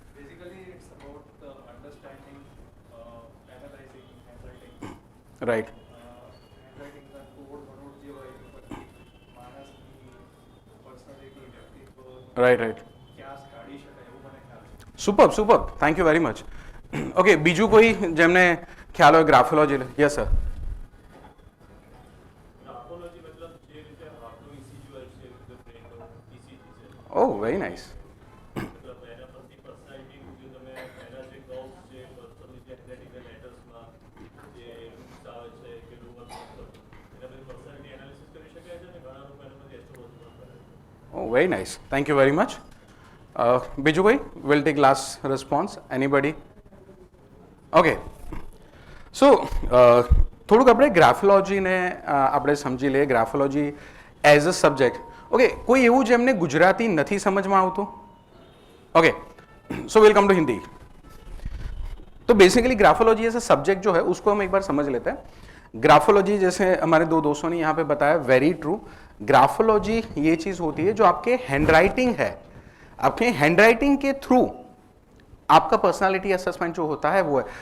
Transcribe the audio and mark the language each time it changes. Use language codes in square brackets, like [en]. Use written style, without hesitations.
[en] Basically, it's about understanding, analyzing handwriting. Right. [gu] handwriting ના code વનોડ જે હોય એ પછી માણસની પર્સનાલિટી, વ્યક્તિત્વ [en] Right right. [gu] ક્યાં કાઢી શકાય એવું મને ખ્યાલ છે. [en] Super super, thank you very much. Okay, [gu] બીજું કોઈ જેમને ખ્યાલ હોય [en] Graphology? Yes sir. [gu] ગ્રાફોલોજી મતલબ જે રીતે આપણું ECG હોય છે, જે બ્રેનનો ECG છે, [en] Oh very nice. [gu] મતલબ એના પરથી પર્સનાલિટી જો તમે એના જે કર્વ્સ જે પર્સનલી જે હેન્ડરાઇટિંગ લેટર્સમાં જે રૂટ્સ આવે છે કે લોઅર એના બધી પર્સનાલિટી એનાલિસિસ કરી શકાય છે ને ઘણા લોકો એના બધી એસ્ટ્રોલોજી પણ કરે છે. [en] Oh very nice, thank you very much. [gu] બીજું કોઈ? [en] Will take last response. Anybody? [gu] Okay, સો થોડુંક આપણે ગ્રાફોલોજીને આપણે સમજી લઈએ. [en] Graphology as a subject. Okay, [gu] કોઈ એવું જેમને ગુજરાતી નથી સમજમાં આવતું? [en] Okay, so welcome to Hindi. [hi] तो बेसिकली ग्राफोलॉजी ऐसा सब्जेक्ट जो है उसको हम एक बार समझ लेते हैं. ग्राफोलॉजी जैसे हमारे दो दोस्तों ने यहाँ पे बताया, [en] Very true. [hi] ग्राफोलॉजी ये चीज होती है जो आपके हैंडराइटिंग है, आपके हैंडराइटिंग के थ्रू आपका पर्सनालिटी असेसमेंट जो होता है वो है.